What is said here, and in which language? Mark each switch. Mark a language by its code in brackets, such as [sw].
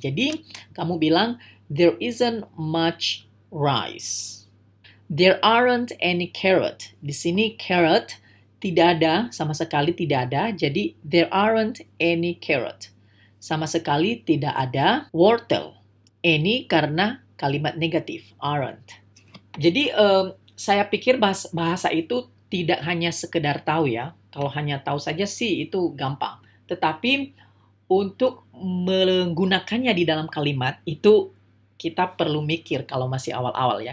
[id] Jadi kamu bilang [en] there isn't much rice. There aren't any carrot. [id] Di sini carrot tidak ada, sama sekali tidak ada. [en] Jadi there aren't any carrot. [id] Sama sekali tidak ada wortel. Any karena kalimat negatif, aren't. Jadi saya pikir bahasa itu tidak hanya sekedar tahu ya. Kalau hanya tahu saja sih itu gampang. Tetapi untuk menggunakannya di dalam kalimat itu kita perlu mikir kalau masih awal-awal ya.